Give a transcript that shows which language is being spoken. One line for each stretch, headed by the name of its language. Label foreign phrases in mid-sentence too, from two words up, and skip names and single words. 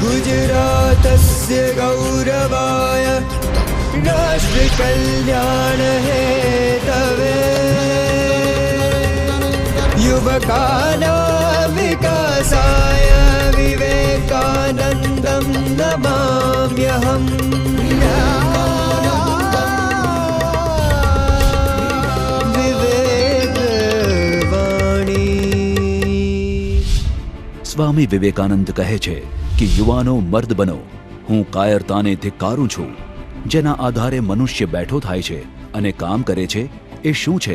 Sanskrit: गुजरातस्य गौरवाय राष्ट्रकल्याण हेतवे युवकानां विकासाय विवेकानन्दं नमाम्यहम्।
Gujarati: સ્વામી વિવેકાનંદ કહે છે કે યુવાનો મર્દ બનો, હું કાયરતાને ધિક્કારું છું જેના આધારે મનુષ્ય બેઠો થાય છે અને કામ કરે છે એ શું છે?